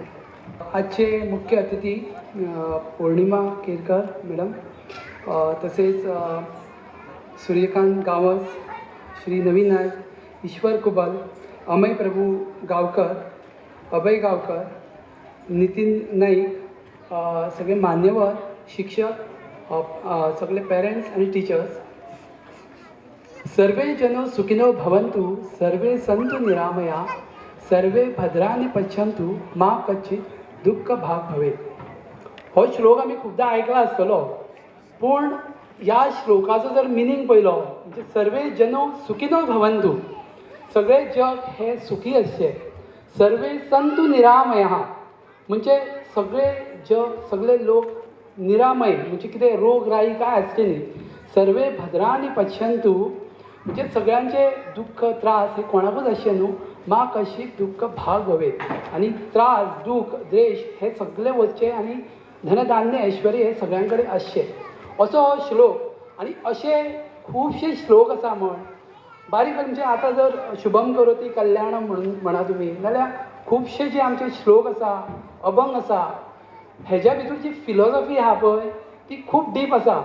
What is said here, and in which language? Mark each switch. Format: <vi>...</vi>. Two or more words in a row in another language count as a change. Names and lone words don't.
<mr>आजचे मुख्य अतिथी पौर्णिमा केरकर मॅडम, तसेच सूर्यकांत गावस, श्री नवीन नाईक, ईश्वर कुबल, अमय प्रभू गावकर, अभय गावकर, नितीन नाईक, सगळे मान्यवर, शिक्षक, सगळे पेरेंट्स आणि टीचर्स.</mr> <sa>सर्वे जनो सुखिनो भवन्तु, सर्वे सन्तु निरामया, सर्वे भद्राणि पश्यन्तु, मा कच्चित् दुःख भाग भवेत्.</sa> <kok>हो श्लोक आमी खुबदां आयकला आसतलो, पूण ह्या श्लोकाचो जर मिनींग पळयलो म्हणजे</kok> <sa>सर्वे जनो सुखिनो भवन्तु,</sa> <kok>सगळे जग हे सुखी असचे,</kok> <sa>सर्वे संतु निरामया</sa> <kok>म्हणजे सगळे जग सगळे लोक निरामय म्हणजे कितें रोगराई काय आसचे न्ही,</kok> <sa>सर्वे भद्राणी पश्यन्तु</sa> <kok>म्हणजे सगळ्यांचे दुःख त्रास हे कोणाकूच आसचे न्हू, मा कशीत दुःख भाग भवेत, आणि त्रास दुःख द्वेष हे सगळे वचचे आणि धनधान्य ऐश्वर्य हे सगळ्यां कडेन आसचे, असो हो श्लोक. आणि असे खुबशे श्लोक आसा म्हण बारीक म्हणजे आतां जर</kok> <sa>शुभम करोती कल्याणम</sa> <kok>म्हणून म्हणा तुमी, नाल्यार खुबशे जे आमचे श्लोक आसा अभंग आसा हेज्या भितर जी फिलॉसॉफी आहा पळय ती खूब डीप आसा.</kok>